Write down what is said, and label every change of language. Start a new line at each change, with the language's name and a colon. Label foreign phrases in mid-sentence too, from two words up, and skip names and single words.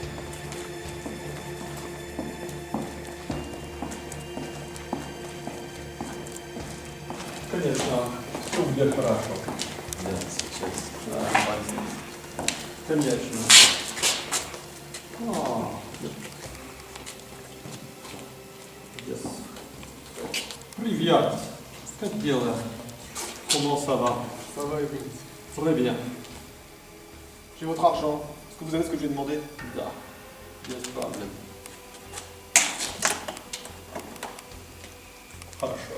Russian: Конечно, все будет хорошо. Да, сейчас. Конечно. Yes. Привет. Как дела?
French: Comment ça va? Ça va et vous? Très bien. J'ai votre argent. Est-ce que vous avez ce que je vais demander?
Russian: Да. Без проблем. Хорошо.